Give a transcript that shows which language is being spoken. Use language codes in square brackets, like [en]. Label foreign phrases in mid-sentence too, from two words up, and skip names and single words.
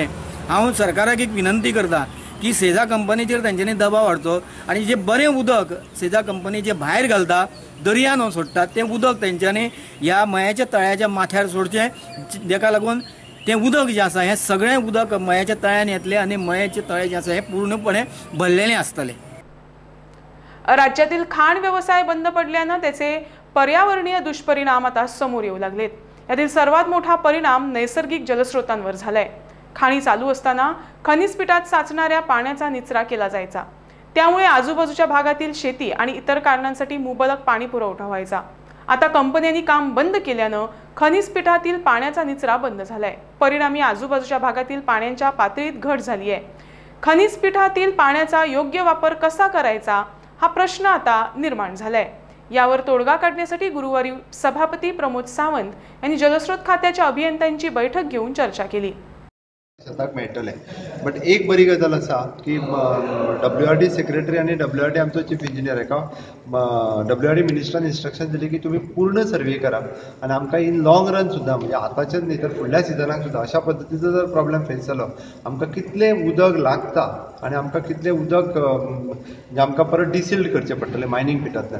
[kok] हांव सरकाराक एक विनंती करता की सेजा कंपनीचेर तांच्यांनी दबाव हाडचो आनी जें बरें उदक सेजा कंपनी जें भायर घालता दर्यान सोडटात तें उदक तेंच्यांनी ह्या मयाच्या तळ्याच्या माथ्यार सोडचें, जेका लागून तें उदक जें आसा हें सगळें उदक मयाच्या तळ्यान येतलें आनी मयाचें तळें जें आसा हें पूर्णपणे भरलेलें आसतलें। [mr] राज्यातील खाण व्यवसाय बंद पडल्यानं त्याचे पर्यावरणीय दुष्परिणाम आता समोर येऊ लागलेत। यातील सर्वात मोठा परिणाम नैसर्गिक जलस्रोतांवर झालाय। खाणी चालू असताना खनिज पिठात साचणाऱ्या पाण्याचा निचरा केला जायचा, त्यामुळे आजूबाजूच्या भागातील शेती आणि इतर कारणांसाठी मुबलक पाणी पुरवठा व्हायचा। आता कंपन्यांनी काम बंद केल्यानं खनिज पिठातील पाण्याचा निचरा बंद झालाय। परिणामी आजूबाजूच्या भागातील पाण्याच्या पातळीत घट झाली आहे। खनिज पिठातील पाण्याचा योग्य वापर कसा करायचा हा प्रश्न आता निर्माण झालाय। यावर तोडगा काढण्यासाठी गुरुवारी सभापती प्रमोद सावंत यांनी जलस्रोत खात्याच्या अभियंत्यांची बैठक घेऊन चर्चा केली. [kok] शेताक मेळटले. बट एक बरी गजाल आसा की WRD सेक्रेटरी आनी WRD आमचो चीफ इंजिनियर हाका WRD मिनिस्टरान इन्स्ट्रक्शन दिली की तुम्ही पूर्ण सर्वे करा आनी आमकां [en] in long run [kok] सुद्दां म्हणजे आतांचेच न्ही तर फुडल्या सिजनाक सुद्दां अशा पद्दतीचो जर [en] problem face [kok] जालो आमकां कितलें उदक लागता आनी आमकां कितलें उदक म्हणजे आमकां परत डिसिल्ड करचें पडटलें मायनींग पिटांतल्यान.